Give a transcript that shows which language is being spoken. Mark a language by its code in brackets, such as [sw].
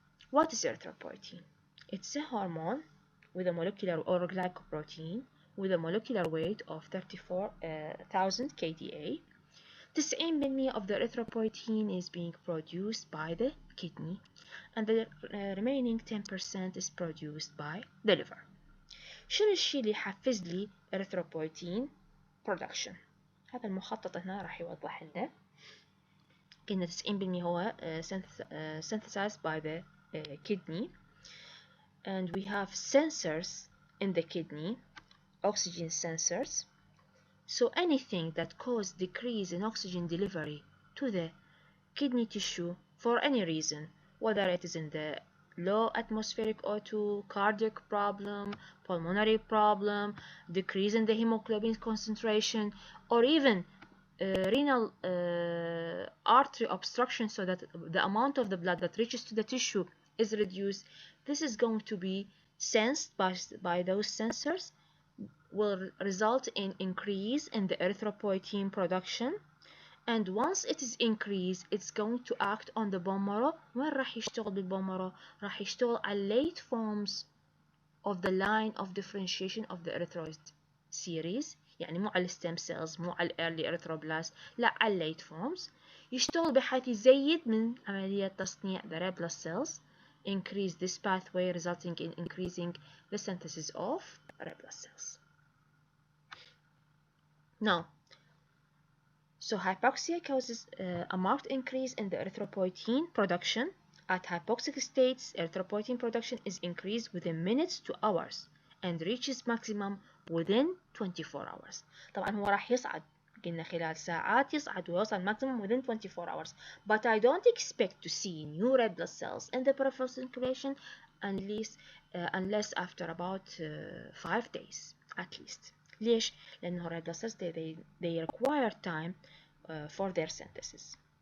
[en] What is erythropoietin? It's a hormone with a molecular or glycoprotein with a molecular weight of 34,000 kDa. 90% of the erythropoietin is being produced by the kidney, and the remaining 10% is produced by the liver. [ar] شنو الشيء اللي يحفز لي [en] erythropoietin production؟ [ar] هذا المخطط هنا راح يوضح لنا. قلنا [en] 90% هو synthesized by the kidney, and we have sensors in the kidney, oxygen sensors. So anything that causes decrease in oxygen delivery to the kidney tissue for any reason, whether it is in the low atmospheric O2, cardiac problem, pulmonary problem, decrease in the hemoglobin concentration, or even renal artery obstruction, so that the amount of the blood that reaches to the tissue is reduced, this is going to be sensed by those sensors, will result in increase in the erythropoietin production. And once it is increased, it's going to act on the bone marrow. [ar] وين راح يشتغل بالبون [en] marrow؟ [ar] راح يشتغل على [en] late forms of the line of differentiation of the erythroid series. [ar] يعني مو على [en] stem cells، [ar] مو على [en] early erythroblast، [ar] لا على [en] late forms. [ar] يشتغل بحيث يزيد من عملية تصنيع [en] the red blood cells, increase this pathway resulting in increasing the synthesis of red blood cells. Now, so hypoxia causes a marked increase in the erythropoietin production. At hypoxic states, erythropoietin production is increased within minutes to hours and reaches maximum within 24 hours. [ar] طبعا هو راح يصعد، قلنا خلال ساعات يصعد ويوصل [en] maximum within 24 hours. But I don't expect to see new red blood cells in the peripheral circulation unless after about 5 days at least. [ar] ليش؟ لأنه [en] red blood cells they require time for their synthesis.